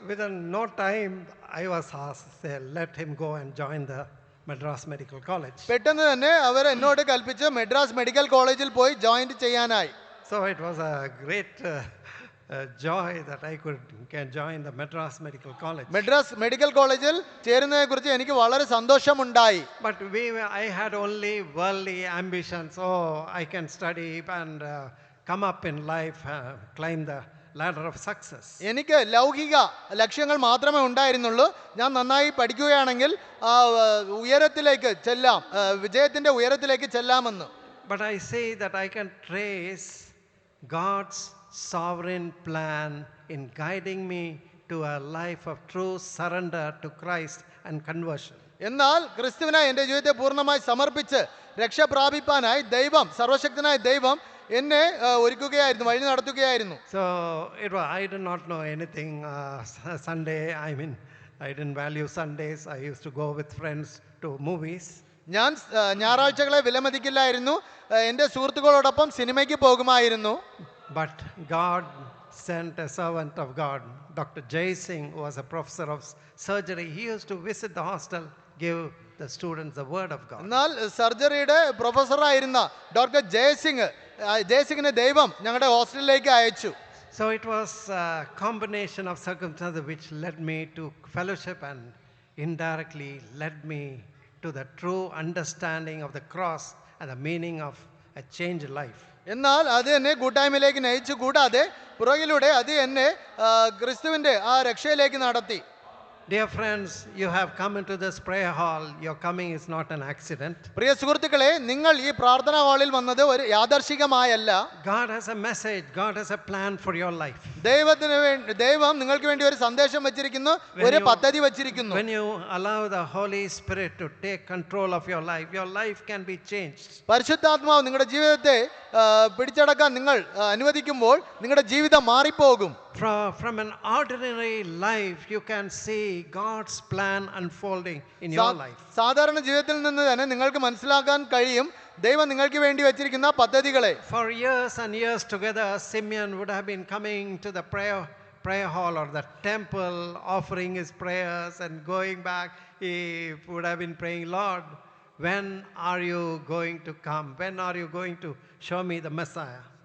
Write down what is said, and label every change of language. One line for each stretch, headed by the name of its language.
English: Within no time, I was asked, say, let him go and join the Madras Medical College.
Malayalam: പെട്ടെന്ന് തന്നെ അവർ എന്നോട് കൽപ്പിച്ച് Madras medical കോളേജിൽ പോയി ജോയിൻ ചെയ്യാനായി.
English: So it was a great joy that I can join the Madras Medical College.
Malayalam: Madras medical കോളേജിൽ ചേരുന്നതിനെ കുറിച്ച് എനിക്ക് വളരെ സന്തോഷമുണ്ടായി.
English: But I had only worldly ambitions. Oh, I can study and come up in life, climb the ladder of success.
Malayalam: എനിക്ക് ലൗകിക ലക്ഷ്യങ്ങൾ മാത്രമേ ഉണ്ടായിരുന്നുള്ളൂ. ഞാൻ നന്നായി പഠിക്കുകയാണെങ്കിൽ ആ ഉയരത്തിലേക്ക് ചെല്ലാം, വിജയത്തിന്റെ ഉയരത്തിലേക്ക് ചെല്ലാമെന്ന്.
English: But I say that I can trace God's sovereign plan in guiding me to a life of true surrender to Christ and conversion.
Malayalam: എന്നാൽ ക്രിസ്തുവിനായി എൻ്റെ ജീവിതത്തെ പൂർണ്ണമായി സമർപ്പിച്ച് രക്ഷ പ്രാപിപ്പാനായി ദൈവം, സർവശക്തനായ ദൈവം എന്നെ ഒരുക്കുകയായിരുന്നു, വഴി നടത്തുകയായിരുന്നു.
English: So I did not know anything. Sunday, I didn't value Sundays. I used to go with friends to movies.
Malayalam: ഞാൻ ഞായറാഴ്ചകളെ വിലമതിക്കില്ലായിരുന്നു. എൻ്റെ സുഹൃത്തുക്കളോടൊപ്പം സിനിമയ്ക്ക് പോകുമായിരുന്നു.
English: But God sent a servant of God, Dr. Jay Singh, who was a professor of surgery. He used to visit the hostel, give the students the word of God.
Malayalam: എന്നാൽ സർജറിയുടെ പ്രൊഫസറായിരുന്ന doctor ജയസിംഗിനെ ദൈവം ഞങ്ങളുടെ ഹോസ്റ്റലിലേക്ക് അയച്ചു.
English: So it was a combination of circumstances which led me to fellowship and indirectly led me to the true understanding of the cross and the meaning of a changed life.
Malayalam: എന്നാൽ അത് എന്നെ കൂട്ടായ്മയിലേക്ക് നയിച്ചു. കൂടാതെ പുറകിലൂടെ അത് എന്നെ ക്രിസ്തുവിൻ്റെ ആ രക്ഷയിലേക്ക് നടത്തി.
English: Dear friends, you have come into this prayer hall. Your coming is not an accident.
Malayalam: പ്രിയ സുഹൃത്തുക്കളെ, നിങ്ങൾ ഈ പ്രാർത്ഥനാ ഹാളിൽ വന്നത് ഒരു യാദർശികമായല്ല.
English: God has a message. God has a plan for your life.
Malayalam: ദൈവം നിങ്ങൾക്ക് വേണ്ടി ഒരു സന്ദേശം വെച്ചിരിക്കുന്നു, ഒരു പദ്ധതി വെച്ചിരിക്കുന്നു.
English: When you allow the Holy Spirit to take control of your life can be changed.
Malayalam: പരിശുദ്ധാത്മാവ് നിങ്ങളുടെ ജീവിതത്തെ പിടിച്ചടക്കാൻ നിങ്ങൾ അനുവദിക്കുമ്പോൾ നിങ്ങളുടെ ജീവിതം മാറിപ്പോകും.
English: From an ordinary life, you can see God's plan unfolding in your life.
Malayalam: സാധാരണ ജീവിതത്തിൽ നിന്ന് തന്നെ നിങ്ങൾക്ക് മനസ്സിലാക്കാൻ കഴിയും ദൈവം നിങ്ങൾക്ക് വേണ്ടി വെച്ചിരിക്കുന്ന പദ്ധതികളെ.
English: For years and years together, Simeon would have been coming to the prayer hall or the temple, offering his prayers and going back. He would have been praying, Lord, when are you going to come? When are you going to show me the Messiah?